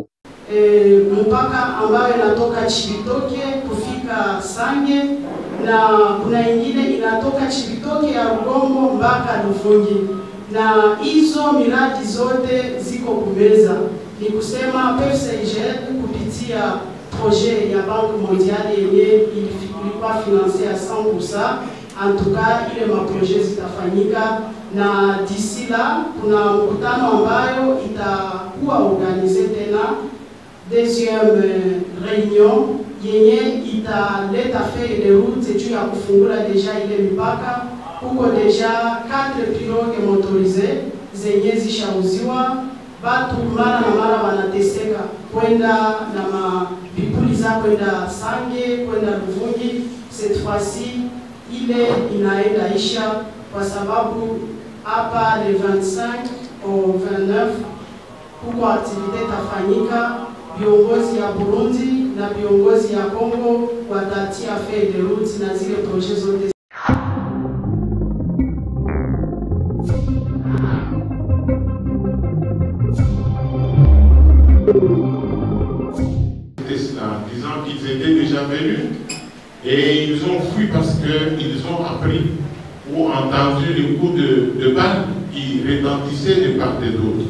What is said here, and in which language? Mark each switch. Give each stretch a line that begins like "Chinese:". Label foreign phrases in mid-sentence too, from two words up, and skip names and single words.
Swahili: Mpaka ambayo inatoka Chibitoke kufika Sange, na kuna ingine inatoka Chibitoke ya Rugombo mpaka Ruvungi, na hizo miradi zote ziko kumeza. Ni kusema PFCIGL kupitia projet ya Banque Mondiale yenye ilikuwa
French: financer à 100%. En tout cas,
Swahili: ile maprojet zitafanyika, na
French: d'ici là
Swahili: kuna mkutano ambayo itakuwa organize tena
French: deuxième réunion
Swahili: yenye italeta
French: feuille de route
Swahili: juu ya kufungula deja ile mipaka. Huko deja 4
French: pirogue motorisées
Swahili: zenye zishauziwa, batu mara na mara wanateseka kwenda na mabibuli za kwenda Sange, kwenda Ruvungi.
French: Cette fois-ci
Swahili: ile inaenda isha kwa sababu hapa
French: le 25 au 29
Swahili: huko activité tafanyika. Viongozi ya Burundi na viongozi ya Kongo watatia
French: feuille de route
Swahili: na zile projet zote.
French: En disant qu'ils étaient déjà venus et ils ont fui parce qu'ils ont appris ou entendu les coups de balle qui retentissaient de part et d'autre.